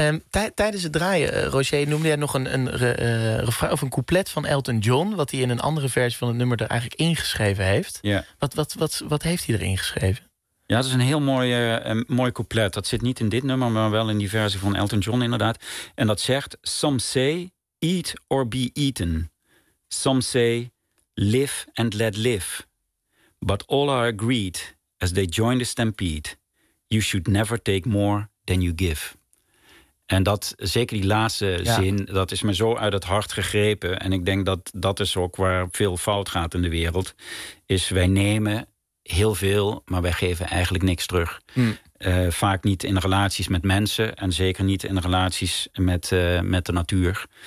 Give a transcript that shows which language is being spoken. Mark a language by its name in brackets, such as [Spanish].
[Dutch] Tijdens het draaien, Roger, noemde jij nog een couplet van Elton John, wat hij in een andere versie van het nummer er eigenlijk ingeschreven heeft. Ja. Wat heeft hij erin geschreven? Ja, dat is een heel mooi couplet. Dat zit niet in dit nummer, maar wel in die versie van Elton John inderdaad. En dat zegt, [English] some say eat or be eaten. Some say live and let live. But all are agreed. As they join the stampede, you should never take more than you give. [Dutch] En dat, zeker die laatste zin, dat is me zo uit het hart gegrepen. En ik denk dat dat is ook waar veel fout gaat in de wereld. Is wij nemen heel veel, maar wij geven eigenlijk niks terug. Hmm. Vaak niet in relaties met mensen en zeker niet in relaties met de natuur.